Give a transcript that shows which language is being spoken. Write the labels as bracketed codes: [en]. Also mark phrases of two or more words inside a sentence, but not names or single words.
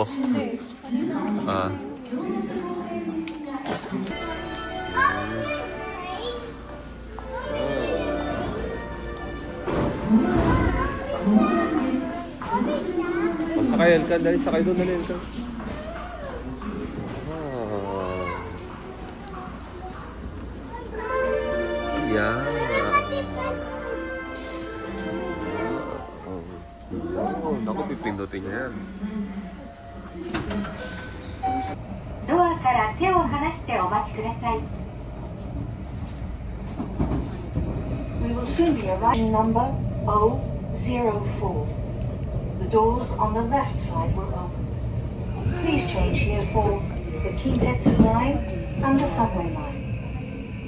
[tl] Ah. Oh, sakay Elka. Dali, sakay doon. Dali, Elka. [en] Yeah. [tl] Oh, naku, pipindutin niya yan. [ja] ドアから手を離してお待ちください。 [en] We will soon be arriving number 004. The doors on the left side will open. Please change here for the Kintetsu line and the subway line.